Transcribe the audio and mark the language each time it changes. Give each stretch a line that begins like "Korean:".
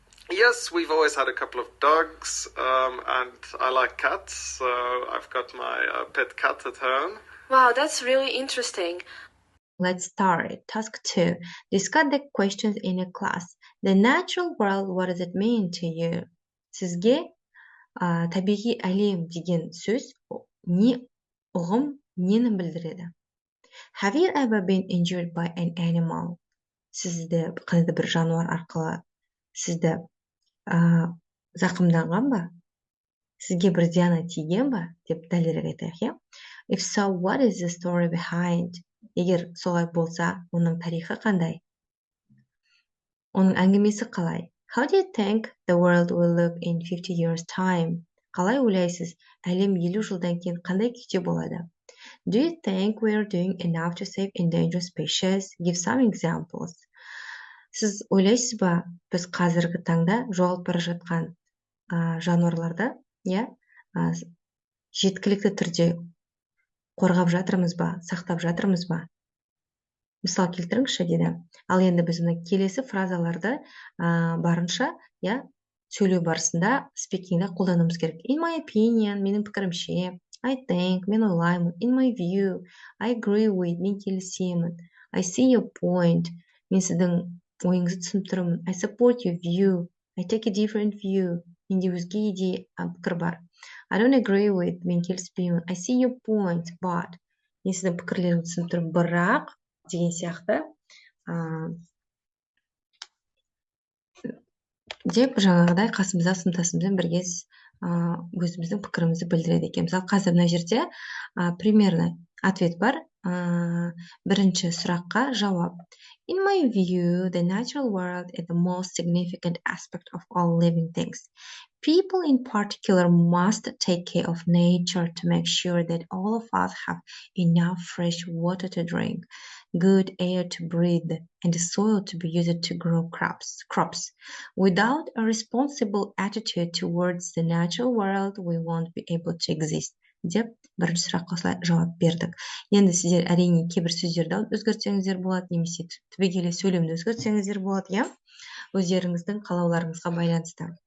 English: Yes, we've always had a couple of dogs, and I like cats, so I've got my pet cat at home. Wow, that's really interesting. Let's start. Task 2. Discuss the questions in a class. The natural world, what does it mean to you?
Kazakh: Сізге табиғи әлем деген сөз не ұғым, нені білдіреді?
English: Have you ever been injured by an animal?
Kazakh: Сізді қандай бір жануар арқылы сізді зақымданған ба? Сізге бір зияны тиген ба? Деп дәлірек айтайық,
English: If so, what is the story behind?
Kazakh: Егер солай болса, оның тарихы қандай? Оның әңгімесі қалай?
English: How do you think the world will look in 50 years time?
Kazakh: Қалай ойлайсыз, әлем 50 жылдан кейін қандай күйде болады?
English: Do you think we are doing enough to save endangered species? Give some examples.
Kazakh: Сіз ойлайсыз ба, біз қазіргі таңда жоғалып бара жатқан жануарларды, жеткілікті түрде қорғап жатырмыз ба, сақтап жатырмыз ба? Мысал келтіріңізші деді. Ал енді біз келесі фразаларды барынша, сөйлеу барысында спикингде қолдануымыз керек.
English: In my opinion,
Kazakh: менің пікірімше,
English: I think,
Kazakh: мен ойлаймын,
English: in my view, I agree with,
Kazakh: мен келісемін,
English: I see your point,
Kazakh: мен сіздің ойыңызды түсініп тұрмын,
English: I support your view, I take a different view,
Kazakh: менде өзге пікір бар.
English: I don't agree with,
Kazakh: мен келіспеймін,
English: I see your point, but,
Kazakh: мен сіздің пікірлеріңізді түсініп тұрмын, бірақ, деген сияқты деп жаңағыдай қасымызда сыныптасымызбен бірге өзіміздің пікірімізді білдіреді екен. Мысалы, қазір мына жерде
Russian: примерно ответ
Kazakh: бар. Бірінші сұраққа жауап.
English: In my view, the natural world is the most significant aspect of all living things. People in particular must take care of nature to make sure that all of us have enough fresh water to drink, good air to breathe, and the soil to be used to grow crops. Without a responsible attitude towards the natural world, we won't be able to exist.
Kazakh: Деп бірінші сұраққа осылай жауап бердік. Енді сіздер әрине кейбір сөздерді өзгертсеңіздер болады, немесе түбегейлі сөйлемді өзгертсеңіздер болады, өздеріңіздің қалауларыңызға байланысты.